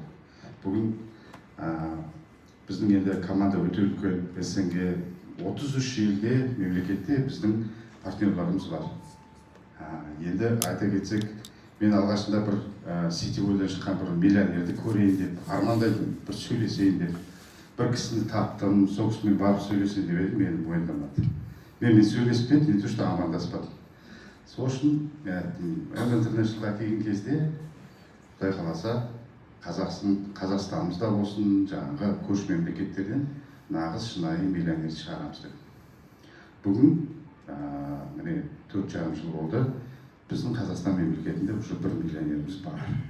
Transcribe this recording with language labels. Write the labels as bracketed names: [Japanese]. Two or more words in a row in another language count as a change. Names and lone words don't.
[Kazakh] Бүгін біздің енді команда өте үлкен, СНГ 33 елде, мемлекетте біздің партнерларымыз бар. Енді айта кетсек, мен алғашында бір сетевойдан шыққан бір миллионерді көрейін деп, армандайдым, бір сөйлесейін деп. Бір кісіні таптым, сол кісімен барып сөйлесейін деп едім, мені мойындамады. Мен сөйлеспедім, [Russian] не то что амандаспадым. [Kazakh] Сол үшін интернешнлға келген кезде, Құдай қаласа, Қазақстанымызда болсын, жаңағы көрші мемлекеттерден нағыз шынайы миллионер шығарамыз деп. Бүгін, міне 4,5 жыл болды, біздің Қазақстан мемлекетінде уже 1 миллионеріміз бар.